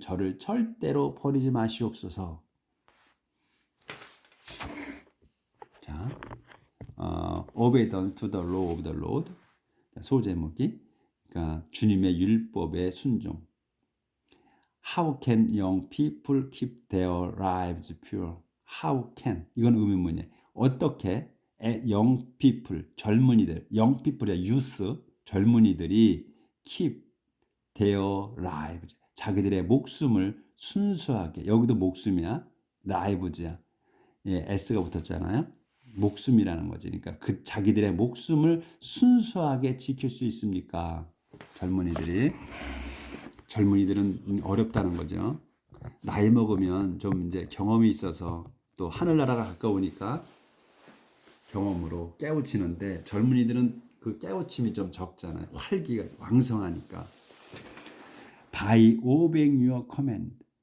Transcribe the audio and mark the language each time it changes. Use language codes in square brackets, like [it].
[ko] 저를 절대로 버리지 마시옵소서. 자, [en] obedience to the law of the Lord. [ko] 소제목이 그러니까 주님의 율법에 순종. [en] How can young people keep their lives pure? How can [ko] 이건 의문문이에요. 어떻게 [en] young people [ko] 젊은이들 young people의 youth 젊은이들이 [en] keep their lives [ko] 자기들의 목숨을 순수하게 여기도 목숨이야 lives야 예, s가 붙었잖아요. 목숨이라는 거지. 그러니까 그 자기들의 목숨을 순수하게 지킬 수 있습니까? 젊은이들은 어렵다는 거죠. 나이 먹으면 좀 이제 경험이 있어서 또 하늘나라가 가까우니까 경험으로 깨우치는데 젊은이들은 그 깨우침이 좀 적잖아요. 활기가 왕성하니까. [en] By obeying your command.